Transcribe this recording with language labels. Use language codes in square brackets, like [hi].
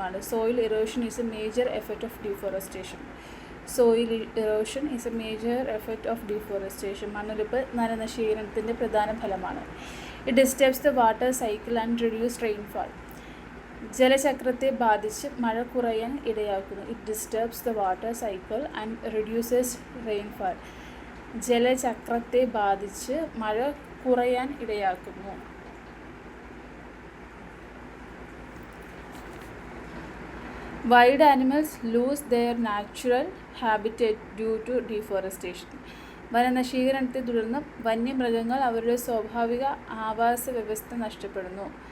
[en] Soil erosion is a major effect of deforestation. Soil erosion is a major effect of deforestation. [ml] മണ്ണൊലിപ്പ് വനനശീകരണത്തിൻ്റെ പ്രധാന ഫലമാണ്. [en] It disturbs the water cycle and reduces rainfall. [ml] ജലചക്രത്തെ ബാധിച്ച് മഴ കുറയാൻ ഇടയാക്കുന്നു. [en] It disturbs the water cycle and reduces rainfall. [ml] ജലചക്രത്തെ ബാധിച്ച് മഴ കുറയാൻ ഇടയാക്കുന്നു. [en] Wild animals lose their natural habitat due to deforestation. [ml] വനനശീകരണത്തെ തുടർന്ന് വന്യമൃഗങ്ങൾ അവരുടെ സ്വാഭാവിക ആവാസ വ്യവസ്ഥ നഷ്ടപ്പെടുന്നു.